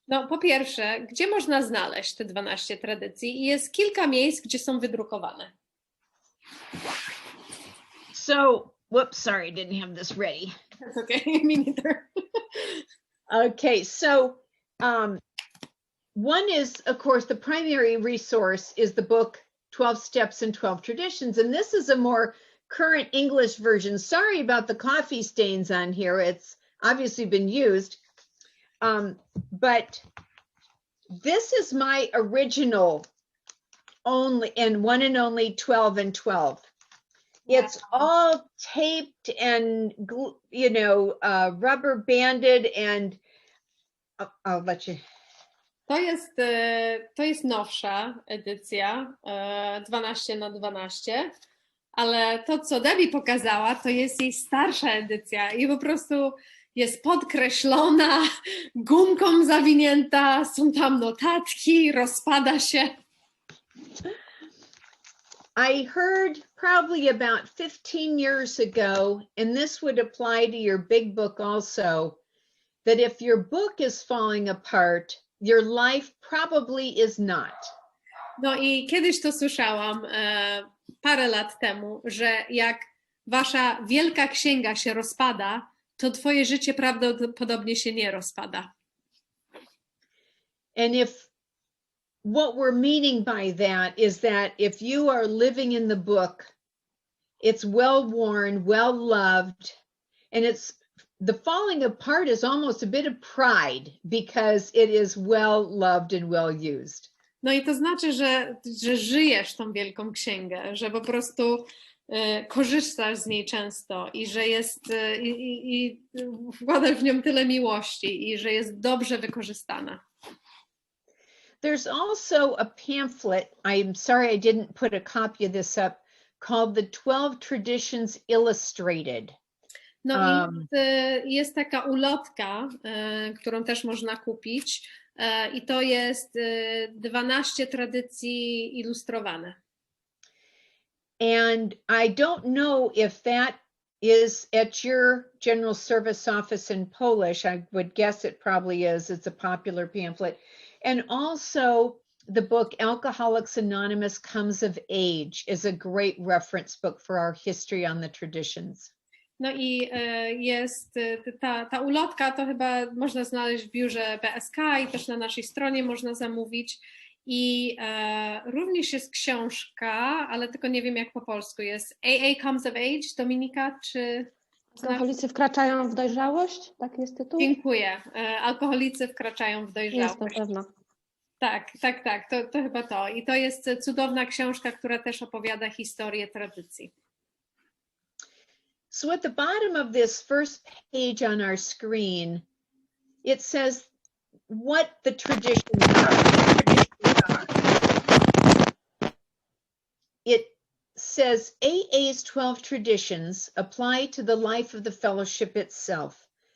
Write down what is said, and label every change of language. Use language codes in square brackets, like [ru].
[pl] No, po pierwsze, gdzie można znaleźć te 12 tradycji? I jest kilka miejsc, gdzie są wydrukowane. [en] So, whoops, sorry, didn't have this ready. That's okay, me neither. Okay, so one is, of course, the primary resource is the book 12 Steps and 12 Traditions, and this is a more current English version. Sorry about the coffee stains on here. It's obviously been used, but this is my original only and one and only 12 and 12. It's all taped and, you know, rubber banded, and I'll let you. [pl] To jest nowsza edycja, 12x12, ale to, co Debbie pokazała, to jest jej starsza edycja i po prostu jest podkreślona, gumką zawinięta, są tam notatki, rozpada się. [en] I heard probably about 15 years ago, and this would apply to your big book also, that if your book is falling apart, your life probably is not. [pl] No i kiedyś to słyszałam parę lat temu, że jak wasza wielka księga się rozpada, to twoje życie prawdopodobnie się nie rozpada. [en] And what we're meaning by that is that if you are living in the book, it's well worn, well loved, and the falling apart is almost a bit of pride because it is well loved and well used. [pl] No i to znaczy, że żyjesz tą wielką księgę, że po prostu korzystasz z niej często i że jest i wkładasz w nią tyle miłości i że jest dobrze wykorzystana. [en] There's also a pamphlet, I'm sorry I didn't put a copy of this up, called The 12 Traditions Illustrated. [pl] No i jest taka ulotka, którą też można kupić i to jest 12 tradycji ilustrowane. [en] And I don't know if that is at your General Service office in Polish. I would guess it probably is. It's a popular pamphlet. And also the book Alcoholics Anonymous Comes of Age is a great reference book for our history on the traditions. [pl] No i jest ta ulotka, to chyba można znaleźć w biurze PSK i też na naszej stronie można zamówić. I również jest książka, ale tylko nie wiem jak po polsku jest. AA Comes of Age, Dominika, czy... Alkoholicy wkraczają w dojrzałość? Tak jest tytuł? Dziękuję. Alkoholicy wkraczają w dojrzałość. Jest na pewno. Tak, to chyba to. I to jest cudowna książka, która też opowiada historię tradycji. [en] So at the bottom of this first page on our screen, it says what the traditions are. It says AA's 12 traditions apply to the life of the fellowship itself.